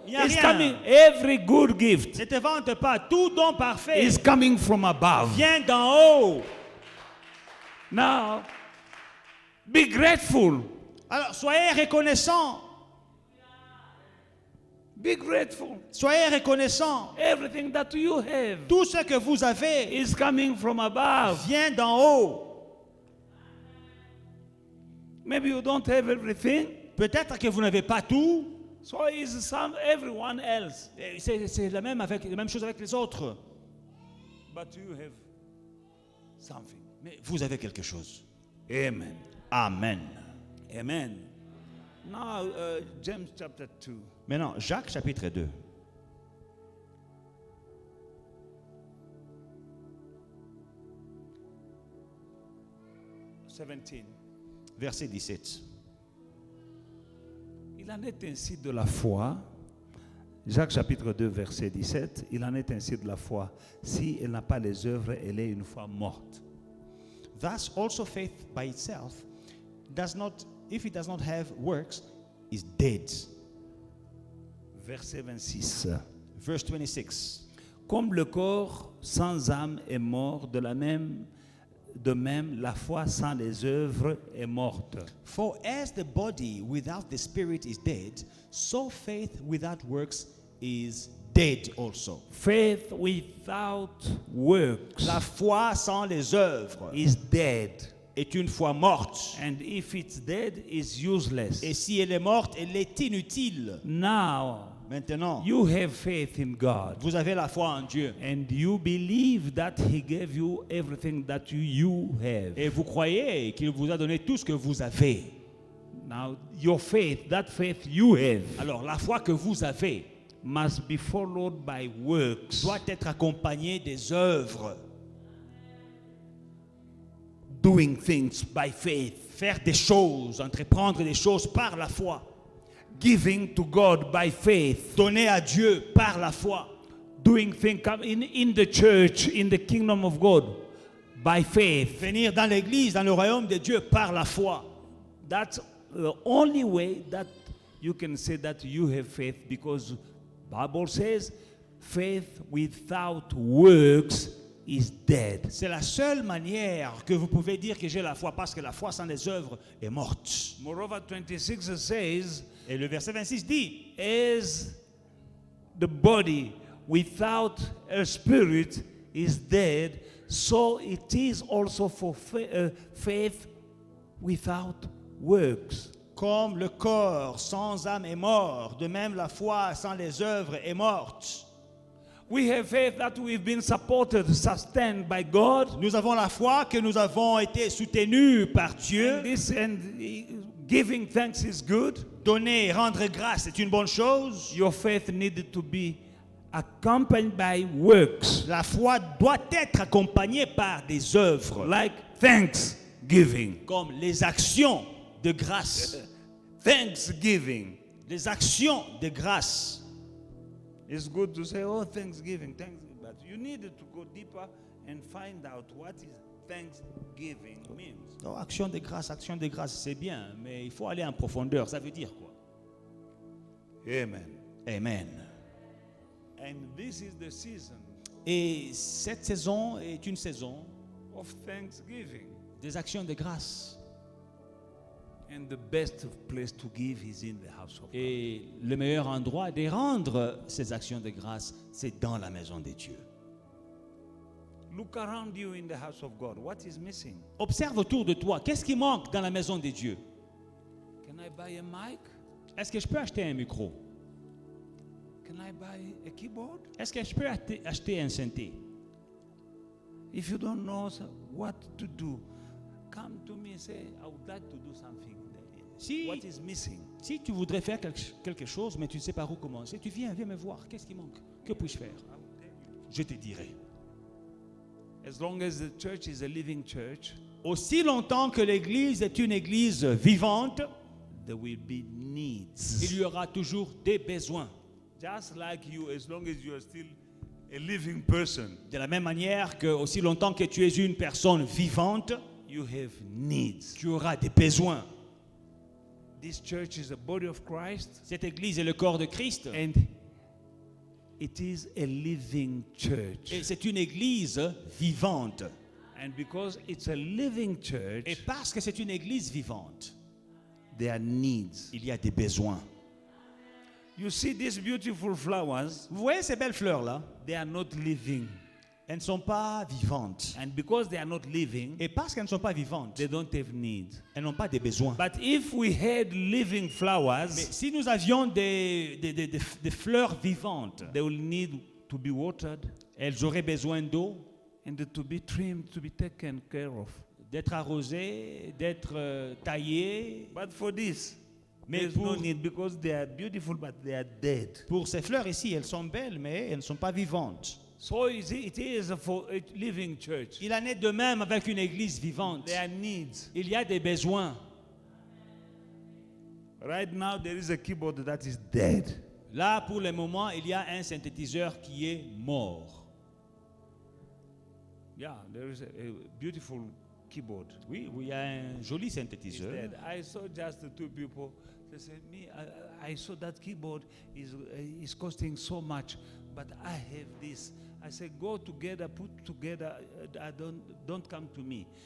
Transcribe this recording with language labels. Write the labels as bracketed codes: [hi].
[fr] Il y a [en] It's [fr] rien. [en] coming. Every good gift [fr] Ne te vante pas. Tout don parfait [en] is coming from above. [fr] vient d'en haut. [en] Now, be grateful. [fr] Alors, soyez reconnaissants. [en] Be grateful. [fr] Soyez reconnaissants. [en] Everything that you have [fr] Tout ce que vous avez [en] is coming from above. [fr] vient d'en haut. [en] Maybe you don't have everything. [fr] Peut-être que vous n'avez pas tout. [en] So is everyone else. [fr] Et c'est la même chose avec les autres. [en] But you have something. [fr] Mais vous avez quelque chose. [en] Amen. [fr] Amen. [en] Amen. Now, James chapter 2. [fr] Maintenant, Jacques chapitre 2. Verset 17. Il en est ainsi de la foi. Jacques chapitre 2, verset 17. Il en est ainsi de la foi. Si elle n'a pas les œuvres, elle est une foi morte. [en] Thus also faith by itself does not, if it does not have works, is dead. [fr] Verset 26. [en] Verse 26. [fr] Comme le corps sans âme est mort, de même, la foi sans les œuvres est morte. [en] For as the body without the spirit is dead, so faith without works is dead also. Faith without works [fr] La foi sans les œuvres [en] is dead. [fr] est une foi morte. [en] And if it's dead, it's useless. [fr] Et si elle est morte, elle est inutile. [en] Now, [fr] Maintenant, [en] you have faith in God. [fr] vous avez la foi en Dieu. [en] And you believe that He gave you everything that you have. [fr] Et vous croyez qu'il vous a donné tout ce que vous avez. [en] Now, your faith, that faith you have, [fr] Alors, la foi que vous avez [en] must be followed by works. [fr] doit être accompagnée des œuvres. [en] Doing things by faith. [fr] Faire des choses, entreprendre des choses par la foi. [en] Giving to God by faith. [fr] Donner à Dieu par la foi. [en] Doing things in the church, in the kingdom of God, by faith. [fr] Venir dans l'église, dans le royaume de Dieu par la foi. [en] That's the only way that you can say that you have faith, because Bible says faith without works is dead. [fr] C'est la seule manière que vous pouvez dire que j'ai la foi, parce que la foi sans les œuvres est morte. [en] Moreover, 26 says, [fr] Et le verset 26 dit, [en] as the body without a spirit is dead, so it is also for faith without works. [fr] comme le corps sans âme est mort, de même la foi sans les œuvres est morte. [en] We have faith that we've been supported, sustained by God. [fr] Nous avons la foi que nous avons été soutenus par Dieu. [en] And giving thanks is good. [fr] Donner, rendre grâce est une bonne chose. [en] Your faith needed to be accompanied by works, [fr] La foi doit être accompagnée par des œuvres, [en] like thanksgiving. [fr] comme les actions de grâce. [en] Thanksgiving. [fr] Les actions de grâce. [en] It's good to say, oh, thanksgiving, but you needed to go deeper and find out what is thanksgiving means. [fr] Non, action de grâce, c'est bien, mais il faut aller en profondeur. Ça veut dire quoi? [en] Amen. [fr] Amen. [en] And this is the season [fr] Et cette saison est une saison [en] of thanksgiving. [fr] des actions de grâce. [en] And the best place to give is in the house of God. [fr] Et le meilleur endroit de rendre ces actions de grâce, c'est dans la maison de Dieu. [en] Look around you in the house of God. What is missing? [fr] Observe autour de toi. Qu'est-ce qui manque dans la maison de Dieu? [en] Can I buy a mic? [fr] Est-ce que je peux acheter un micro? [en] Can I buy a keyboard? [fr] Est-ce que je peux acheter un synthé? [en] If you don't know what to do, come to me and say, I would like to do something. [fr] Si, [en] What is missing? [fr] si tu voudrais faire quelque chose, mais tu ne sais pas où commencer, tu viens me voir. Qu'est-ce qui manque? Que puis-je faire? Je te dirai. [en] as long as the church is a living church, [fr] aussi longtemps que l'église est une église vivante, [en] there will be needs. [fr] il y aura toujours des besoins. [en] Just like you, as long as you are still a living person, [fr] De la même manière que aussi longtemps que tu es une personne vivante, [en] you have needs. [fr] tu auras des besoins. [en] This church is the body of Christ, [fr] Cette église est le corps de Christ [en] and it is a living church. [fr] et c'est une église vivante. [en] And because it's a living [fr] Et [en] church, [fr] parce que c'est une église vivante, [en] there are needs. [fr] il y a des besoins. [en] You see these beautiful flowers, [fr] Vous voyez ces belles fleurs-là? [en] they are not living. [fr] Elles ne sont pas vivantes. [en] And because they are not living, [fr] Et parce qu'elles ne sont pas vivantes, [en] they don't have needs. [fr] elles n'ont pas de besoins. [en] But if we had living [fr] Mais [en] flowers, [fr] si nous avions des fleurs vivantes, [en] they will need to be watered [fr] elles auraient besoin d'eau, [en] and to be trimmed, to be taken care of. [fr] d'être arrosées, d'être taillées. [en] But for this, [fr] Mais [en] there's no [fr] pour- [en] need because they are beautiful, but they are dead. [fr] Pour ces fleurs ici, elles sont belles, mais elles ne sont pas vivantes. [en] So it is for a living church. [fr] Il en est de même avec une église vivante. [en] There are needs. [fr] Il y a des besoins. [en] Right now, there is a keyboard that is dead. [fr] Là, pour le moment, il y a un synthétiseur qui est mort. [en] Yeah, there is a beautiful keyboard. [fr] Oui, il y a un joli [en] It's [fr] synthétiseur. [en] dead. I saw just the two people. They said, "Me, I saw that keyboard is costing so much, but I have this." I said, "Go together, put together. I don't come to me."